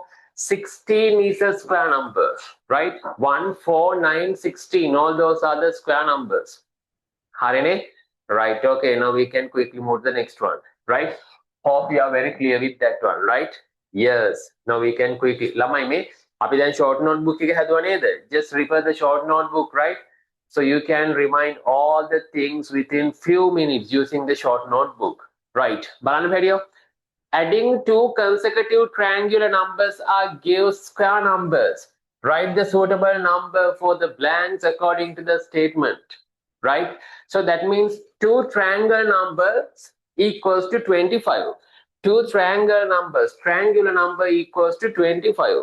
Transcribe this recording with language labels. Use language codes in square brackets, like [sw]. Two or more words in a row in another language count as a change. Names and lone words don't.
[en] 16 is a square number, right? 1, 4, 9, 16. All those are the square numbers. Harine? Right. Okay. Now we can quickly move to the next one, right? Hope you are very clear with that one, right? Yes. Now we can quickly. [si] ළමයි මේ. අපි දැන් [en] short notebook [si] එක හැදුවා නේද? [en] Just refer the short notebook, right? So you can remind all the things within few minutes using the short notebook, right? [si] බලන්න පැඩියෝ. [en] Adding 2 consecutive triangular numbers gives square numbers. Write the suitable number for the blanks according to the statement. Right? So that means 2 triangular numbers equals to 25. 2 triangular number equals to 25.